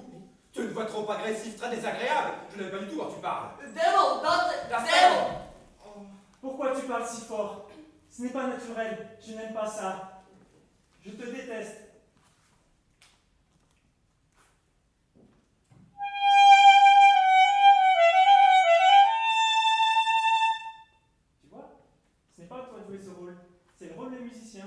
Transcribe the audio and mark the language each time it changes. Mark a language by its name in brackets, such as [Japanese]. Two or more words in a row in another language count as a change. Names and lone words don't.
[French] Tu as une voix trop agressive, très désagréable. Je n'aime pas du tout quand tu parles. [Japanese] でもだってで [French] La [Japanese] も [French] femme. Pourquoi tu parles si fort? Ce n'est pas naturel, je n'aime pas ça. Je te déteste. Tu vois, ce n'est pas à toi de jouer ce rôle, c'est le rôle des musiciens.